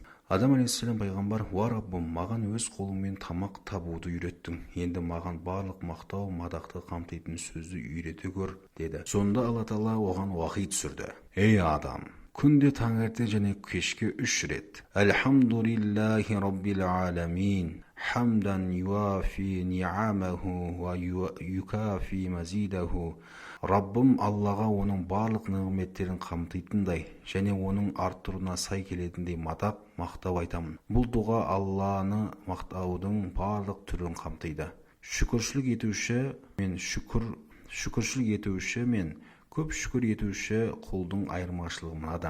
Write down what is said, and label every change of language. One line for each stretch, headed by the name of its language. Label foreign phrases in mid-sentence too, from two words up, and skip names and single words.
Kazakh: Адам алейхиссалам пайғамбар: «Уа Раббым, маған өз қолыңмен тамақ табуды үйреттің. Енді маған барлық мақтау, мадақты қамтитын сөзді үйрете көр» деді. Сонда Алла тағала оған уахи түсірді: «Ей адам, күнде таңертең және кешке 3 рет:
Arabic: الحمد لله رب العالمين, حمدا يوافي نعمه ويكافي مزيده.
Kazakh: Раббым Аллаға оның барлық нығметтерін қамтитындай және оның арттыруына сай келетіндей мадақ, мақтау айтамын. Бұл дұға Алланы мақтаудың барлық түрін қамтиды. Шүкіршілік етуші мен көп шүкір етуші құлдың айырмашылығы мынада.